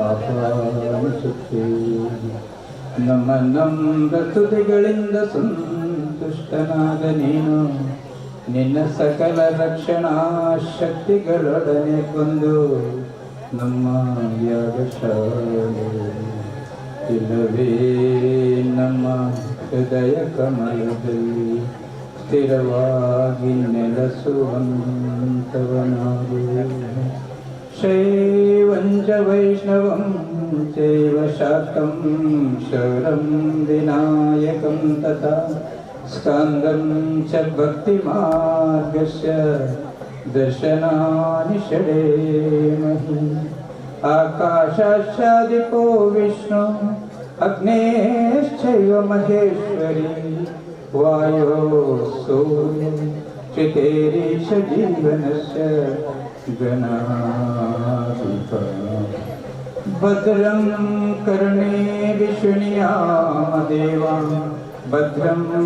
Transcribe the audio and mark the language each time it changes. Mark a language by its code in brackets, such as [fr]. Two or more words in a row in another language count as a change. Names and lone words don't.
[kn] ಪಾಪಿ ನಮ್ಮ ನಮ್ರ ತುದಿಗಳಿಂದ ಸಂತುಷ್ಟನಾದ ನೀನು ನಿನ್ನ ಸಕಲ ರಕ್ಷಣಾ ಶಕ್ತಿಗಳೊಡನೆ ಕೊಂದು ನಮ್ಮ ಯಾಗಶಾಲೆ ಇಲ್ಲವೇ ನಮ್ಮ ಹೃದಯ ಕಮಲದಲ್ಲಿ ಸ್ಥಿರವಾಗಿ [sa] ನೆಲೆಸುವಂತವನಾಗು ಶೈವಂಚ ವೈಷ್ಣವಂ ಚೈವ ಶಾಕ್ತಂ ಶೌರಂ ವಿನಾಯಕಂ ತಥಾ ಸ್ಕಂದಂ ಚ ಭಕ್ತಿಮಾರ್ಗಸ್ಯ ದರ್ಶನಾನಿ ಷಡೇಮಹಿ ಆಕಾಶಾಚ್ಛಾದಿಪೋ ವಿಷ್ಣು ಅಗ್ನೇಶ್ಚೈವ ಮಹೇಶ್ವರಿ वायो सूर्य चितेरी जीवनस्य गणाधिपा भद्रं कर्णे विशृणुयामदेवा भद्रं